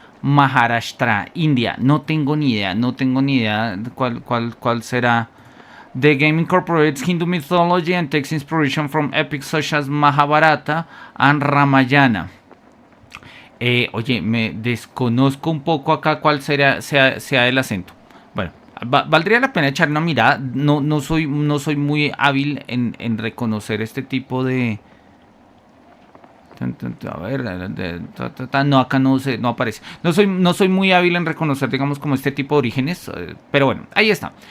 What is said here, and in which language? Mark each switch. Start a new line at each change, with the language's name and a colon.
Spanish: Maharashtra, India. No tengo ni idea de cuál será.
English: The game incorporates Hindu mythology and takes inspiration from epics such as Mahabharata and Ramayana.
Spanish: Oye, me desconozco un poco acá cuál sea el acento. Bueno, valdría la pena echar una mirada. No soy muy hábil en reconocer este tipo de... A ver, no, acá no aparece. No soy muy hábil en reconocer, digamos, como este tipo de orígenes, pero bueno, ahí está.